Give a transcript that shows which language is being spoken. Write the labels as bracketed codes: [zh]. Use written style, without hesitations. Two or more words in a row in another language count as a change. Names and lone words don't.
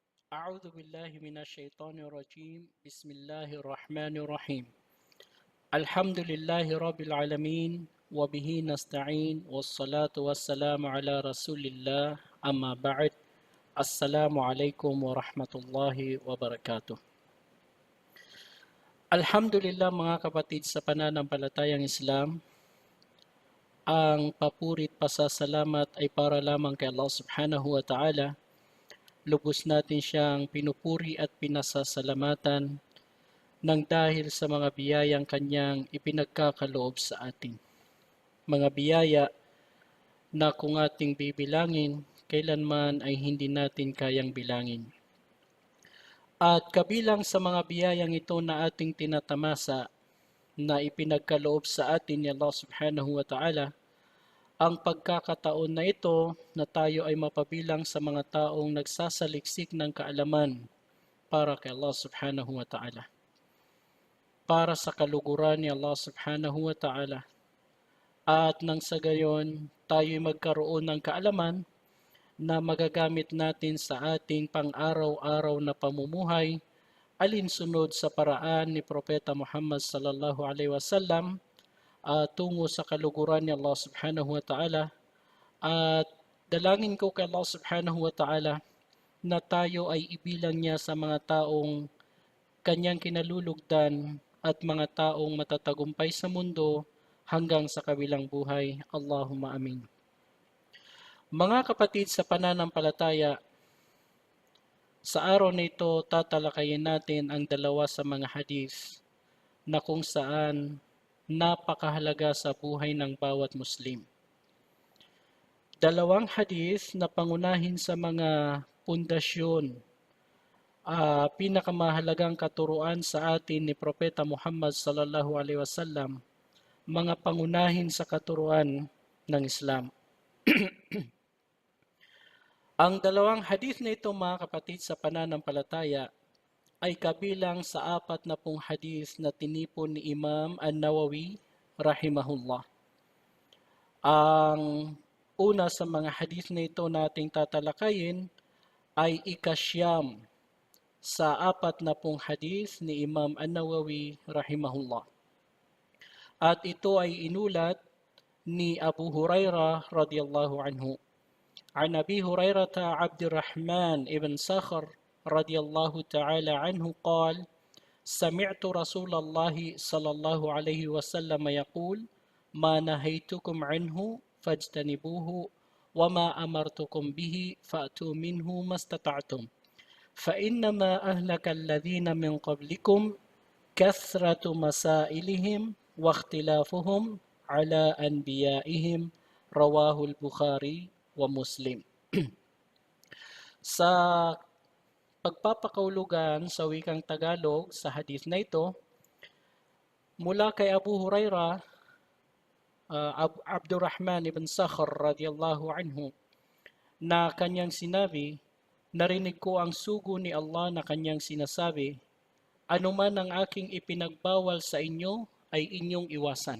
[ar] أعوذ بالله من الشيطان الرجيم بسم الله الرحمن الرحيم الحمد لله رب العالمين وبه نستعين والصلاة والسلام على رسول الله أما بعد السلام عليكم ورحمة الله وبركاته. [tl] Alhamdulillah mga kapatid sa pananampalatayang Islam, ang papurit pasasalamat ay para lamang kay [ar] الله سبحانه وتعالى. [tl] Lubos natin siyang pinupuri at pinasasalamatan nang dahil sa mga biyayang kanyang ipinagkakaloob sa atin. Mga biyaya na kung ating bibilangin, kailanman ay hindi natin kayang bilangin. At kabilang sa mga biyayang ito na ating tinatamasa na ipinagkaloob sa atin ni [ar] الله سبحانه وتعالى, [tl] ang pagkakataon na ito na tayo ay mapabilang sa mga taong nagsasaliksik ng kaalaman para kay [ar] الله سبحانه وتعالى, [tl] para sa kaluguran ni [ar] الله سبحانه وتعالى, [tl] at nang sa gayon tayo magkaroon ng kaalaman na magagamit natin sa ating pang-araw-araw na pamumuhay alinsunod sa paraan ni Propeta Muhammad [ar] صلى الله عليه وسلم [tl] tungo sa kaluguran ni [ar] الله سبحانه وتعالى. [tl] At dalangin ko kay [ar] الله سبحانه وتعالى [tl] na tayo ay ibilang niya sa mga taong kanyang kinalulugdan at mga taong matatagumpay sa mundo hanggang sa kabilang buhay. [ar] اللهم آمين. [tl] Mga kapatid sa pananampalataya, sa araw na ito tatalakayin natin ang dalawa sa mga hadith na kung saan napakahalaga sa buhay ng bawat Muslim. Dalawang hadith na pangunahin sa mga pundasyon, pinakamahalagang katuruan sa atin ni Propeta Muhammad [ar] صلى الله عليه وسلم, [tl] mga pangunahin sa katuruan ng Islam. Ang dalawang hadith na ito mga kapatid sa pananampalataya ay kabilang sa 40 hadith na tinipon ni Imam An-Nawawi rahimahullah. Ang una sa mga hadith na ito nating tatalakayin ay ikasyam sa 40 hadith ni Imam An-Nawawi rahimahullah. At ito ay inulat ni Abu Hurairah [ar] رضي الله عنه. عن أبي هريرة عبد الرحمن بن صخر رضي الله تعالى عنه قال سمعت رسول الله صلى الله عليه وسلم يقول ما نهيتكم عنه فاجتنبوه وما أمرتكم به فأتوا منه ما استطعتم فإنما أهلك الذين من قبلكم كثرة مسائلهم واختلافهم على أنبيائهم رواه البخاري ومسلم. [tl] Sa pagpapakaulugan sa wikang Tagalog sa hadith na ito, mula kay Abu Hurairah, Abdurrahman ibn Sakhr [ar] رضي الله عنه, [tl] na kanyang sinabi, narinig ko ang sugo ni Allah na kanyang sinasabi, anuman ang aking ipinagbawal sa inyo ay inyong iwasan.